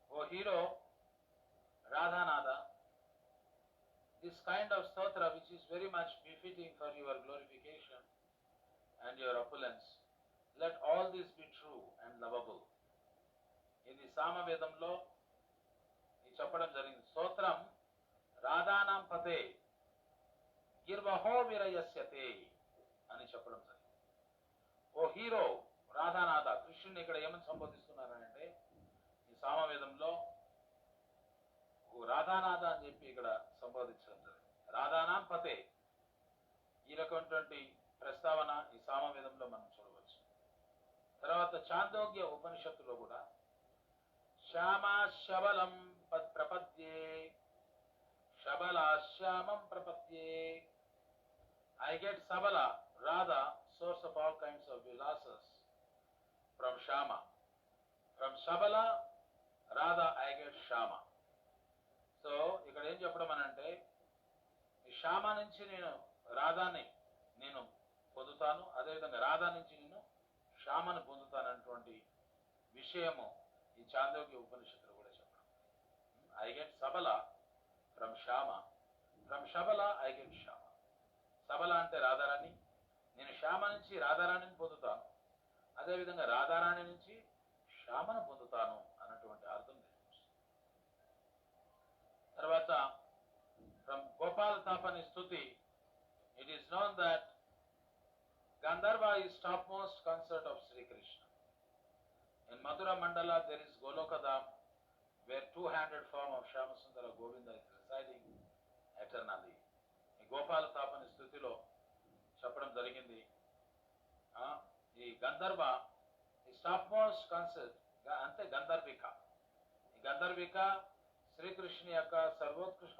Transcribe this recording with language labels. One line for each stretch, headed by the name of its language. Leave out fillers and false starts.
English: hero, Radhanada, this kind of stotra which is very much befitting for your glorification and your opulence, let all this be true and lovable.
Telugu: ఇది సామవేదంలో చెప్పడం జరిగింది.
Sanskrit: స్తోత్రం రాధానాం పతే గిర్వహో విరయస్యతే
Telugu: అని చెప్పడం జరిగింది. ఓ hero Radhanath, కృష్ణుని ఇక్కడ ఏమని సంబోధిస్తున్నారంటే ఈ సామవేదంలో రాధానాథ అని చెప్పి ఇక్కడ సంబోధించడం జరిగింది.
Sanskrit: రాధానాం పతే,
Telugu: ఈ రకమైనటువంటి ప్రస్తావన ఈ సామవేదంలో మనం చూడవచ్చు. తర్వాత చాందోగ్య ఉపనిషత్తులో కూడా
Sanskrit: Shyama శబలం ప్రపద్యే, శబలా శ్యామం ప్రపద్యే.
English: I get Sabala, Radha, source of all kinds of vilasas, from Shama. From Sabala, Radha, I get Shama.
Telugu: So, ఇక్కడ ఏం చెప్పడం అనంటే ఈ శ్యామ నుంచి నేను రాధాని నేను పొందుతాను, అదేవిధంగా రాధా నుంచి నేను శ్యామను పొందుతాను అన్నటువంటి విషయము ఈ చాందోగ్య ఉపనిషత్తులు కూడా చెప్పడం.
English: I get Sabala from Shama, from Shabala I get Shama.
Telugu: సబల అంటే రాధారాణి, నేను శ్యామ నుంచి రాధారాణిని పొందుతాను, అదేవిధంగా రాధారాణి నుంచి శ్యామను పొందుతాను అన్నటువంటి అర్థం తెలుస్తుంది. తర్వాత
English: From Gopala Tapani Stuti, it is known that Gandharva is topmost consort of Sri Krishna. In Madhura Mandala there is Golokadam, where two-handed form of Shyamasundara Govinda is residing eternally.
Telugu: Gopala తాపని స్థుతిలో చెప్పడం జరిగింది. ఈ గంధర్వ ఈ
English: top most concept
Telugu: అంటే గంధర్విక. ఈ గంధర్విక శ్రీకృష్ణ యొక్క సర్వోత్కృష్ట.